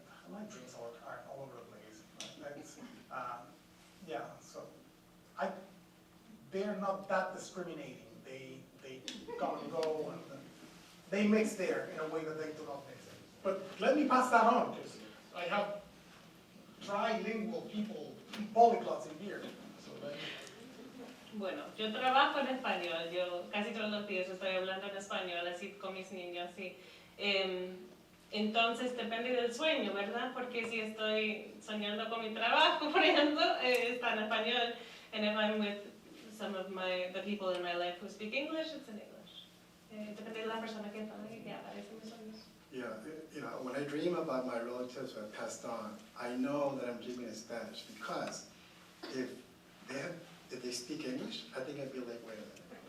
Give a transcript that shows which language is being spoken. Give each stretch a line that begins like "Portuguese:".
English: My dreams are all over the place. Yeah, so they're not that discriminating. They come and go, and they mix there in a way that they do not mix it. But let me pass that on, because I have trilingual people, polyglots in here. So
Spanish: Bueno, yo trabajo en español, yo casi todos los días estoy hablando en español, así con mis niños, sí. Entonces depende del sueño, ¿verdad? Porque si estoy soñando con mi trabajo, por ejemplo, está en español.
English: And if I'm with some of the people in my life who speak English, it's in English.
Spanish: Depende de la persona que aparece en mis sueños.
English: Yeah, you know, when I dream about my relatives who have passed on, I know that I'm dreaming in Spanish because if they speak English, I think I'd be like, wait a minute.